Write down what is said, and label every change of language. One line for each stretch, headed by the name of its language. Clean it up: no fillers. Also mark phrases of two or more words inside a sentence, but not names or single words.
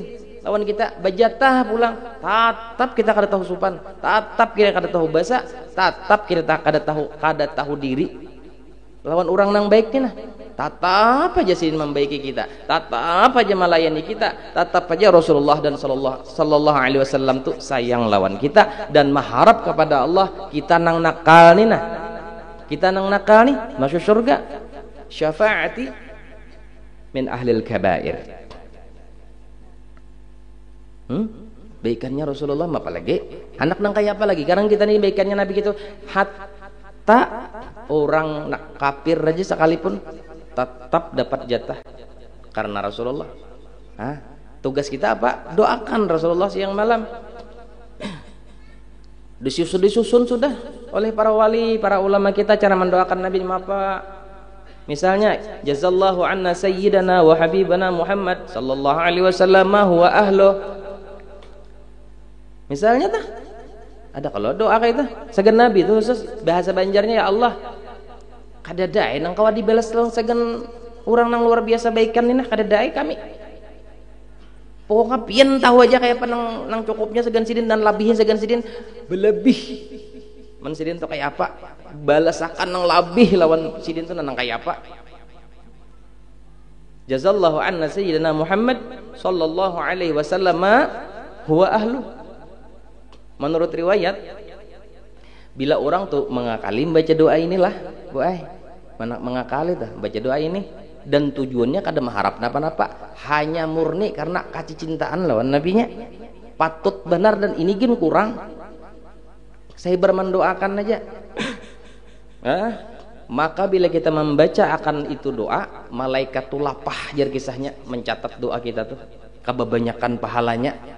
Banjar: lawan kita bajatah pulang tatap kita kada tahu sopan tatap kita kada tahu bahasa tatap kita kada tahu diri lawan orang nang baik nih nah tatap aja sidin membaiki kita, tatap aja melayani kita, tatap aja Rasulullah dan
Arabic: صلى الله عليه وسلم
Banjar: tuh sayang lawan kita dan mengharap kepada Allah kita nang nakal nih nah. Kita nang nakal nih masuk surga.
Arabic: شفاعتي من أهل الكبائر.
Banjar: Baikannya Rasulullah apa lagi? Anak nang kayak apa lagi? Sekarang kita nih baikannya Nabi gitu. Hatta orang kafir aja sekalipun tetap dapat jatah karena Rasulullah. Tugas kita apa? Doakan Rasulullah siang malam. Disusun sudah oleh para wali, para ulama kita cara mendoakan Nabi apa? Misalnya,
Arabic: جزى الله عنا سيدنا وحبيبنا محمد صلى الله عليه وسلم هو أهله.
Banjar: Misalnya tah ada kalau doa kayak itu segan Nabi itu khusus bahasa Banjarnya
Arabic: ya Allah
Banjar: kada dae nang kawa dibalas lang segan orang nang luar biasa baikan nih nah kada dae kami pokoknya pian tahu aja kayak apa nang cukupnya segan sidin dan labihnya segan sidin berlebih men sidin tuh kayak apa balasakan nang labih lawan sidin tuh nang kayak apa
Arabic: جزى الله عنا سيدنا محمد صلى الله عليه وسلم هو أهله.
Banjar: Menurut riwayat bila orang tuh mengakali baca doa inilah bu mengakali tuh baca doa ini dan tujuannya kada mengharap napa-napa hanya murni karena kasih cintaan lawan nabinya patut benar dan ini gin kurang saya bermendoakan aja maka bila kita membaca akan itu doa malaikat tuh lapah jar kisahnya mencatat doa kita tuh kebanyakan pahalanya